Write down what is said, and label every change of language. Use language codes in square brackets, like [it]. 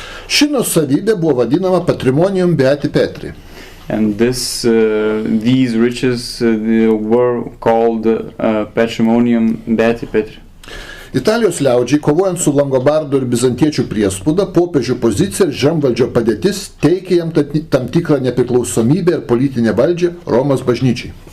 [lt] Ši nuosavybė buvo vadinama patrimonium beati Petri. [en] And these riches were called patrimonium beati Petri. [lt] Italijos liaudžiai, kovojant su Langobardų ir Bizantiečių priespauda, popiežių pozicija ir žemvaldžio padėtis teikė jam tam tikrą nepriklausomybę ir politinę valdžią Romos bažnyčiai.